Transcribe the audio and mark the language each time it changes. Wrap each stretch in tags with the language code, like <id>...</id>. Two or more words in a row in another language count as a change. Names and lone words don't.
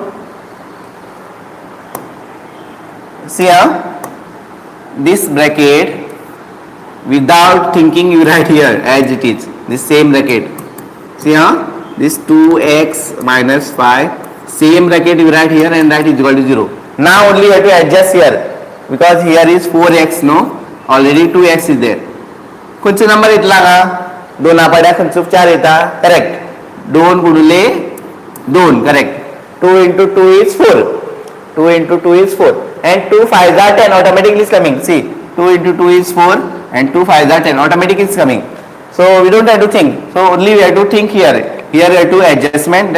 <en>See here, this bracket, without thinking you write here as it is. This same bracket. See here, this 2x minus 5. Same bracket you write here and write is equal to 0. Now only you have to adjust here. Because here is 4x, no? Already 2x is there.</en> <kok>कुछ नंबर इतला का 2 नापाड्या खंचूक 4 येता.</kok> <en>Correct. 2 गुणिले 2. Correct. 2 into 2 is 4. 2 into 2 is 4. And 2 5s are 10. Automatically is coming. See, 2 into 2 is 4 and 2 5s are 10. Automatically is coming. So we don't have to think. So only we have to think here. Here we have to adjustment.</en>